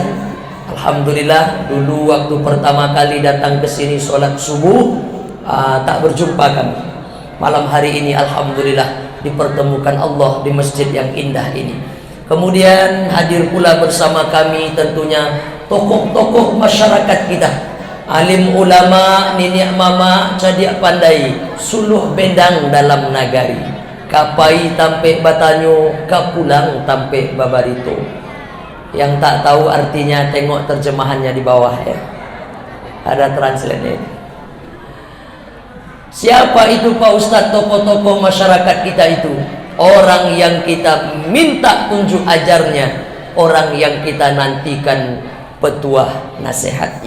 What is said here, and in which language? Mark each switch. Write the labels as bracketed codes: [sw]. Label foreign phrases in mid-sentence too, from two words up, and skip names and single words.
[id] Alhamdulillah dulu waktu pertama kali datang ke sini sholat subuh tak berjumpa kami. Malam hari ini alhamdulillah dipertemukan Allah di masjid yang indah ini. Kemudian hadir pula bersama kami tentunya tokoh-tokoh masyarakat kita, [min] alim ulama, nenek mama, cadia pandai, suluh bendang dalam nagari, kapai tampe batanyo, kapulang tampe babarito. [id] Yang tak tahu artinya tengok terjemahannya di bawah ya, ada translate-nya. Siapa itu Pak Ustadz tokoh-tokoh masyarakat kita itu? Orang yang kita minta tunjuk ajarnya, orang yang kita nantikan petuah nasihatnya.